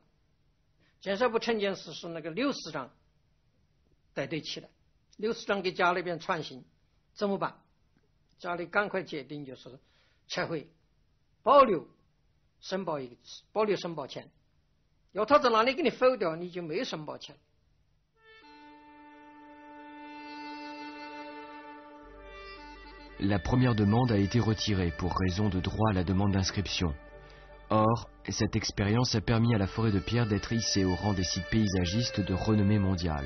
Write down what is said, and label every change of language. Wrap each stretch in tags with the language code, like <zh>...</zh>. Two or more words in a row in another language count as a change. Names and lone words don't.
<zh>建设部承建室是那个刘市长带队起来，刘市长给家那边传信，怎么办？家里赶快决定就是撤回，保留申报保留申报权。要他在哪里给你否掉，你就没有申报权。</zh> <fr>La première demande a été retirée pour raison de droit à la demande d'inscription. Or, cette expérience a permis à la forêt de Pierre d'être hissée au rang des sites paysagistes de renommée mondiale.</fr>